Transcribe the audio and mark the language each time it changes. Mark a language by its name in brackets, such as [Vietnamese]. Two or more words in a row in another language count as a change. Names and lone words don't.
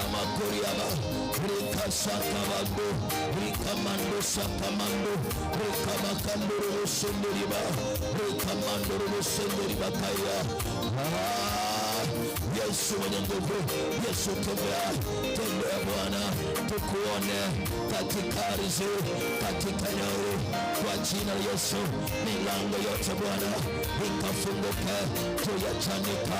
[Swahili] makoriaba rika sakabando rika mando sakamando rika makando rosondo riba rika mando rosondo riba kaya. Yesu mwenye nguvu, Yesu tembea Bwana, tukuone katika ardhi, katika eneo kwa jina la Yesu. Milango yote Bwana ikafunguke juu ya Chanika.